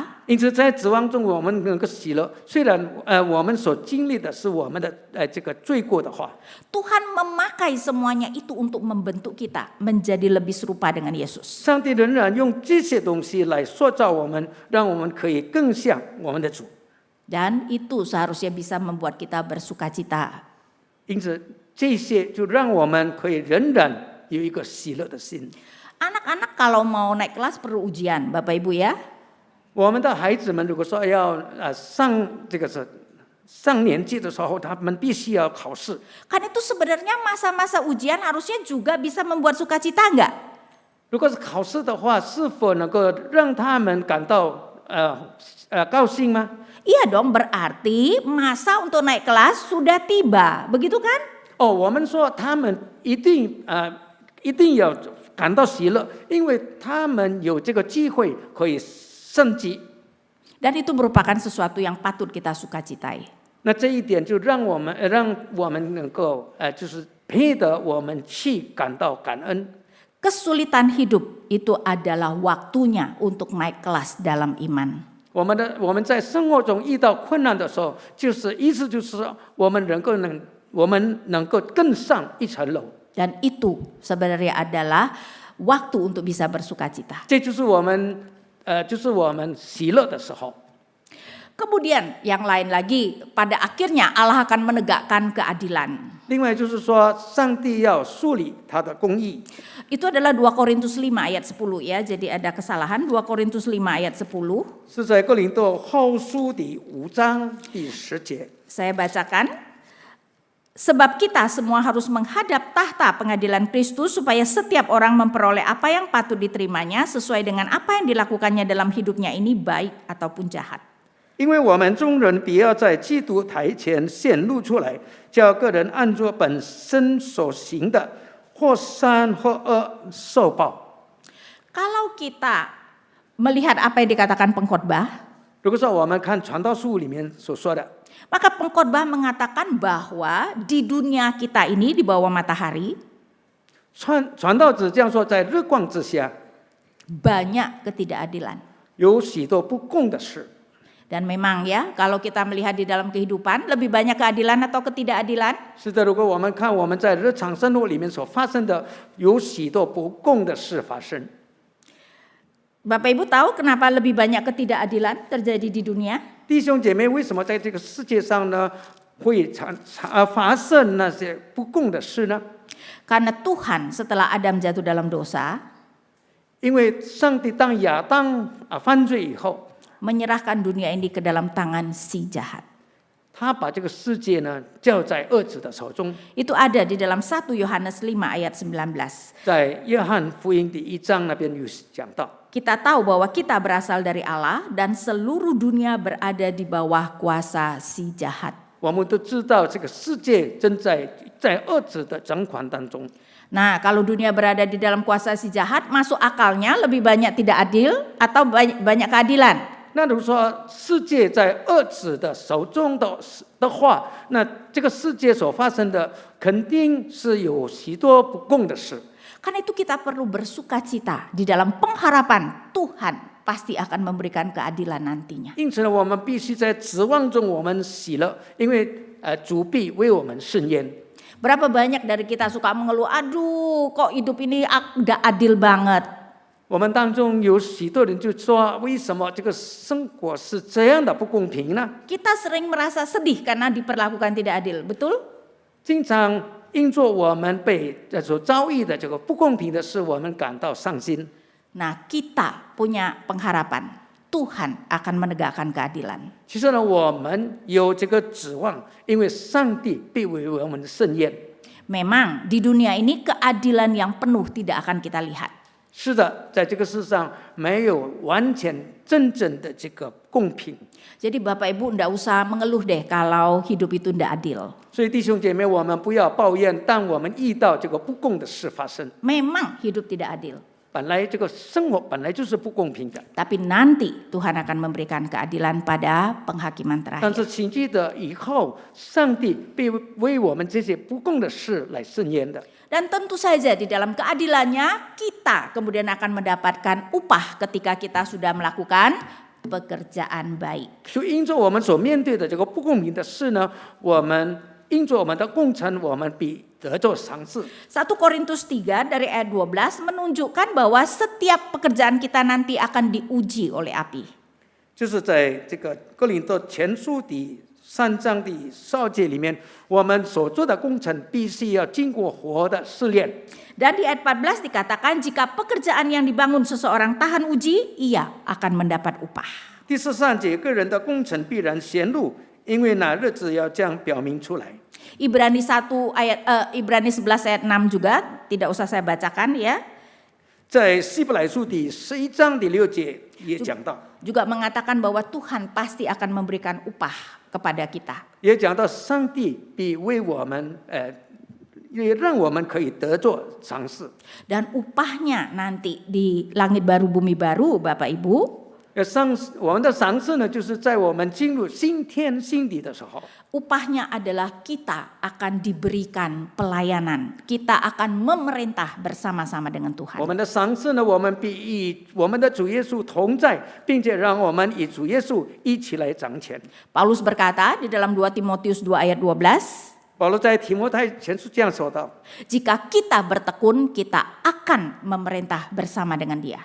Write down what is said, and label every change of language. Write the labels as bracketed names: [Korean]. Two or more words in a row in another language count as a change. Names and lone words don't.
[Chinese] 因此，在指望中我们能够喜乐。虽然我们所经历的是我们的这个罪过的话， [Indonesian] Tuhan memakai semuanya itu untuk membentuk kita menjadi lebih serupa dengan Yesus. [Chinese] 上帝仍然用这些东西来塑造我们，让我们可以更像我们的主。 [Indonesian] Dan itu seharusnya bisa membuat kita bersukacita. [Chinese] 因此，这些就让我们可以仍然有一个喜乐的心。 [Indonesian] Anak-anak kalau mau naik kelas perlu ujian, Bapak Ibu ya. [Chinese] 我们的孩子们如果说要上年纪的时候，他们必须要考试。 [Indonesian] Kan itu sebenarnya masa-masa ujian harusnya juga bisa membuat sukacita enggak? [Chinese] 如果是考试的话，是否能够让他们感到高兴吗？ [Indonesian] Iya dong, berarti masa untuk naik kelas sudah tiba, begitu kan? [Chinese] 我们说他们一定要感到喜乐，因为他们有这个机会可以升级。 [Indonesian] Dan itu merupakan sesuatu yang patut kita sukacitai. [Chinese] 那这一点就让我们能够就是配得我们去感到感恩。 [Indonesian] Kesulitan hidup itu adalah waktunya untuk naik kelas dalam iman. [Chinese] 我们在生活中遇到困难的时候，意思就是说我们能够更上一层楼。 [Indonesian] Dan itu sebenarnya adalah waktu untuk bisa bersukacita. [Chinese] 这就是我们喜乐的时候。 [Indonesian] Kemudian yang lain lagi, pada akhirnya Allah akan menegakkan keadilan. [Chinese] 另外就是说，上帝要树立他的公义。 [Indonesian] Itu adalah 2 Korintus 5 ayat 10 ya. Jadi ada kesalahan 2 Korintus 5 ayat 10. [Chinese] 是在哥林多后书第5章第10节。 [Indonesian] Saya bacakan. Sebab kita semua harus menghadap tahta pengadilan Kristus supaya setiap orang memperoleh apa yang patut diterimanya sesuai dengan apa yang dilakukannya dalam hidupnya ini baik ataupun jahat. [Chinese] 因为我们众人必要在基督台前显露出来，叫个人按着本身所行的，或善或恶受报。 [Indonesian] Kalau kita melihat apa yang dikatakan pengkhotbah, [Chinese] 如果说我们看传道书里面所说的， [Indonesian] maka pengkhotbah mengatakan bahwa di dunia kita ini di bawah matahari [Chinese] 传道者这样说，在日光之下 [Indonesian] banyak ketidakadilan. [Chinese] 有许多不公的事。 [Indonesian] Dan memang ya, kalau kita melihat di dalam kehidupan lebih banyak keadilan atau ketidakadilan? [Chinese] 是的，如果我们看我们在日常生活里面所发生的，有许多不公的事发生。 [Indonesian] Bapak Ibu tahu kenapa lebih banyak ketidakadilan terjadi di dunia? [Chinese] 弟兄姐妹，为什么在这个世界上呢会发生那些不公的事呢？ [Indonesian] Karena Tuhan setelah Adam jatuh dalam dosa, [Chinese] 因为上帝当亚当犯罪以后， [Indonesian] menyerahkan dunia ini ke dalam tangan si jahat. [Chinese] 他把这个世界呢交在恶者的手中。 [Indonesian] Itu ada di dalam 1 Yohanes 5 ayat 19. [Chinese] 在约翰福音第1章那边有讲到， [Indonesian] Kita tahu bahwa kita berasal dari Allah dan seluruh dunia berada di bawah kuasa si jahat. [Chinese] 我们都知道这个世界正在恶者的掌管当中。 [Indonesian] Nah, kalau dunia berada di dalam kuasa si jahat, masuk akalnya lebih banyak tidak adil atau banyak keadilan? [Chinese] 那如果说世界在恶者的手中的话，那这个世界所发生的肯定是有许多不公的事。 [Indonesian] Karena itu kita perlu bersukacita di dalam pengharapan Tuhan pasti akan memberikan keadilan nantinya. [Chinese] 因此呢，我们必须在指望中我们喜乐，因为主必为我们伸冤。 [Indonesian] Berapa banyak dari kita suka mengeluh, aduh kok hidup ini gak adil banget. [Chinese] 我们当中有许多人就说，为什么这个生活是这样的不公平呢？ [Indonesian] Kita sering merasa sedih karena diperlakukan tidak adil, betul? [Chinese] 经常因着我们被所遭遇的这个不公平的事，我们感到伤心。 [Indonesian] Nah, kita punya pengharapan Tuhan akan menegakkan keadilan. [Chinese] 其实呢，我们有这个指望，因为上帝必为我们伸冤。 [Indonesian] Memang di dunia ini keadilan yang penuh tidak akan kita lihat. [Chinese] 是的，在这个世上没有完全真正的这个公公平。 [Indonesian] Jadi Bapak Ibu enggak usah mengeluh deh kalau hidup itu enggak adil. [Chinese] 所以弟兄姐妹，我们不要抱怨，当我们遇到这个不公的事发生， [Indonesian] Memang hidup tidak adil. [Chinese] 本来这个生活本来就是不公平的。 [Indonesian] Tapi nanti Tuhan akan memberikan keadilan pada penghakiman [Chinese] 但 [Indonesian] terakhir. [Chinese] 是请记得，以后上帝必为我们这些不公的事来伸冤的。 [Indonesian] Dan tentu saja di dalam keadilannya kita kemudian akan mendapatkan upah ketika kita sudah melakukan pekerjaan baik. [Chinese] 就因着我们所面对的这个不公平的事呢，我们因着我们的工程，我们必得着赏赐。 [Indonesian] 1 Korintus 3 dari ayat 12 menunjukkan bahwa setiap pekerjaan kita nanti akan diuji oleh api. [Chinese] 就是在这个哥林多前书第3章第12节里面，我们所做的工程必须要经过火的试炼。 [Indonesian] Dan di ayat 14 dikatakan jika pekerjaan yang dibangun seseorang tahan uji, ia akan mendapat upah. [Chinese] 第13节，个人的工程必然显露，因为那日子要将表明出来。 [Indonesian] Ibrani 11 ayat 6 juga tidak usah saya bacakan ya. [Chinese] 在希伯来书第11章第6节也讲到， [Indonesian] Juga mengatakan bahwa Tuhan pasti akan memberikan upah kepada kita. [Chinese] 也讲到上帝必为我们也让我们可以得着赏赐。 [Indonesian] Dan upahnya nanti di langit baru bumi baru Bapak Ibu. [Chinese] 我们的赏赐呢，就是在我们进入新天新地的时候， [Indonesian] Upahnya adalah kita akan diberikan pelayanan. Kita akan memerintah bersama-sama dengan [Chinese] 我 [Indonesian] Tuhan. [Chinese] 们的赏赐呢，我们必与我们的主耶稣同在，并且让我们与主耶稣一起来掌权。 [Indonesian] Paulus berkata di dalam 2 Timotius 2 ayat 12, [Chinese] 保罗在提摩太前书这样说道： [Indonesian] jika kita bertekun, kita akan memerintah bersama dengan Dia.